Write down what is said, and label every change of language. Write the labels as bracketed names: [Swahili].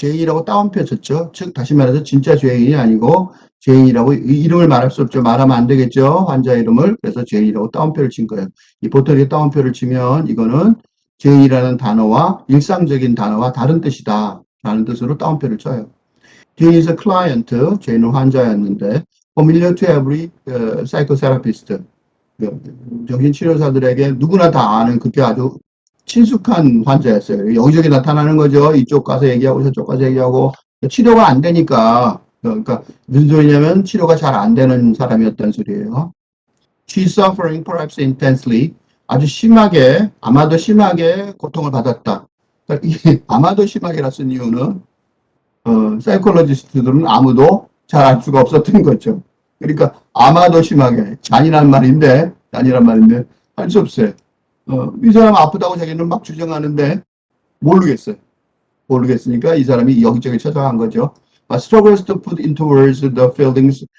[Korean] Jane이라고 따옴표 쳤죠. 즉 다시 말해서 진짜 죄인이 아니고 제인이라고 이름을 말할 수 없죠. 말하면 안 되겠죠. 환자 이름을. 그래서 제인이라고 따옴표를 친 거예요. 이 보통 이렇게 따옴표를 치면 이거는 제인이라는 단어와 일상적인 단어와 다른 뜻이다. 라는 뜻으로 따옴표를 쳐요. [English] Jane is a client. [Korean] 제인은 환자였는데 [English] familiar to every psychotherapist. [Korean] 정신치료사들에게 누구나 다 아는 그게 아주 친숙한 환자였어요. 여기저기 나타나는 거죠. 이쪽 가서 얘기하고 저쪽 가서 얘기하고 치료가 안 되니까 그러니까 무슨 소리냐면 치료가 잘 안 되는 사람이었다는 소리예요. [English] She's suffering perhaps intensely. [Korean] 아주 심하게 아마도 심하게 고통을 받았다. 그러니까 이게 아마도 심하게라 쓴 이유는 사이콜로지스트들은 아무도 잘 알 수가 없었던 거죠. 그러니까 아마도 심하게 잔인한 말인데 할 수 없어요. 이 사람 아프다고 자기는 막 주장하는데 모르겠어요. 모르겠으니까 이 사람이 여기저기 찾아간 거죠. [English] struggles to put into words the feelings.